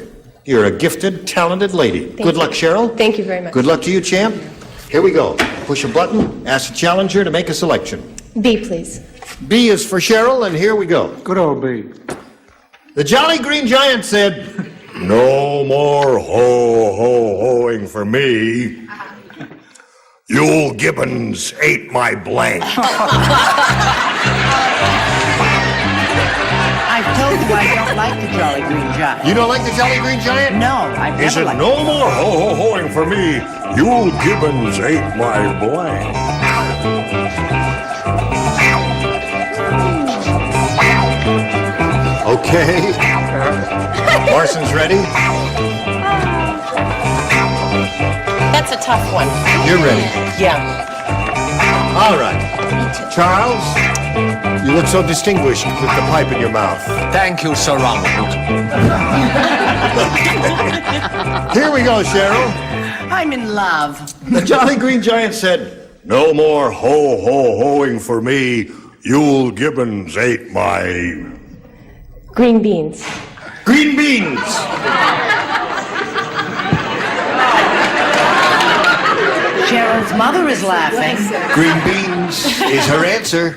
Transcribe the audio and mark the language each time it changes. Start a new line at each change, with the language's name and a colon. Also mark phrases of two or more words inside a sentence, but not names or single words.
English: You're a gifted, talented lady. Good luck, Cheryl. Thank you very much. Good luck to you, champ. Here we go. Push a button, ask the challenger to make a selection. B, please. B is for Cheryl, and here we go. Good old B. The Jolly Green Giant said, "No more ho-ho-hoing for me. Yule Gibbons ate my blank." I've told you I don't like the Jolly Green Giant. You don't like the Jolly Green Giant? No, I've He never said, liked "No more ho-ho-hoing for me. Yule Gibbons ate my blank." Okay. Orson's ready. That's a tough one. You're ready. Yeah. All right. Charles, you look so distinguished with the pipe in your mouth. Thank you, Sir Ronald. Here we go, Cheryl. I'm in love. The Jolly Green Giant said, "No more ho-ho-hoing for me. Yule Gibbons ate my..." Green beans. Green beans! Cheryl's mother is laughing. Green beans is her answer.